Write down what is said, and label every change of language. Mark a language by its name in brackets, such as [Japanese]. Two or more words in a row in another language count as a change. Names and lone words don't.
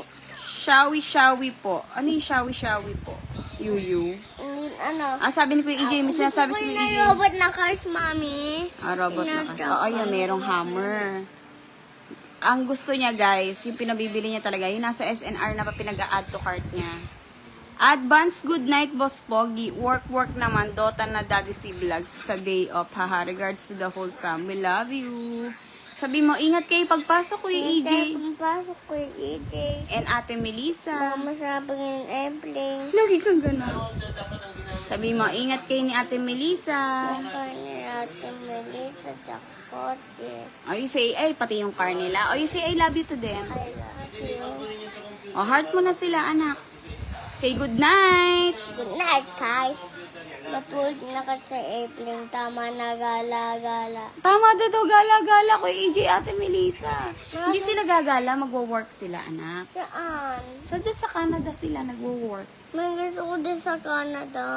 [Filipino] Shawi-shawi po. Ano yung shawi-shawi po? Yuyu. Ano? Ah, sabi ni Kuya EJ, may sinasabi si Gusto ko Kuya yung EJ. robot na cars, mami. Ah, robot na kasi. Oh, ayan, merong hammer. ang gusto niya guys, yung pinabibili niya talaga, yung nasa SNR na pa pinag-a- [English] add to cart [Filipino] niya. [English] Advance good night, [Filipino] Boss Pogi. Work naman. Dota na Daddy C Vlogs sa [English] day off. [Filipino] Haha. [English] Regards to the whole family. Love you. [Filipino] Sabi mo, ingat kayo pagpasok ko yung EJ. Pumasok ko yung EJ. [English] And Ate Melissa. [Filipino] Baka masabang yung airplane. Lagi kang gano'n. Sabi mo, ingat kayo ni Ate Melissa. Baka ni Ate Melissa sa kotse. [English] O you say, [Filipino] ay, pati yung car nila. [English] O you say, I love you to them. I love you. [Filipino] O, heart mo na sila, anak. [English] Say good night. Good night, guys. [Filipino] Matulog na ka sa airplane. Tama na, gala-gala. Tama dito, gala-gala ko EJ, Ate Melissa. Hindi sila gagala, magwo-work sila, anak. Saan? Doon sa Canada sila nagwo-work. May gusto ko din sa Canada.